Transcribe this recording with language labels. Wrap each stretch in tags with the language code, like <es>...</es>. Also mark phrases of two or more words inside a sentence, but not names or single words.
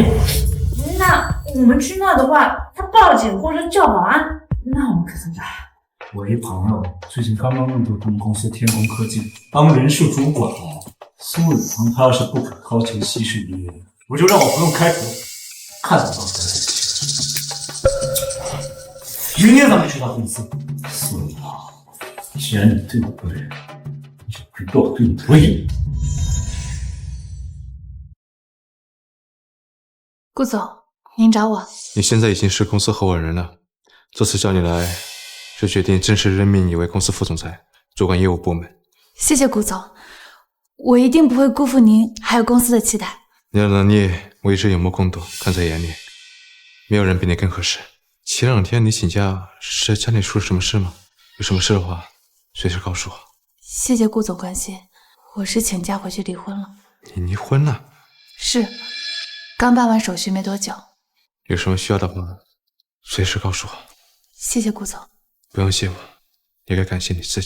<zh>那我們去鬧的話，他報警或者叫保安，那我們可怎麼辦？我一朋友最近剛剛入到他們公司天工科技當人事主管了。蘇雨堂他要是不肯掏錢息事寧人，我就讓我朋友開除，看他到底在誰。明天咱們去他公司。蘇雨堂，既然你對我不對，你就知道我對你不義。顧總，您找我。你現在已經是公司合夥人了，這次叫你來，是決定正式任命你為公司副總裁，主管業務部門。謝謝顧總，我一定不會辜負您還有公司的期待。你的能力我一直有目共睹，看在眼裡，沒有人比你更合適。前兩天你請假是家裡出了什麼事嗎？有什麼事的話，隨時告訴我。謝謝顧總關心，我是請假回去離婚了。你離婚了？是，剛辦完手續沒多久。有什麼需要的話，隨時告訴我。謝謝顧總。不用謝我，也該感謝你自己。</zh>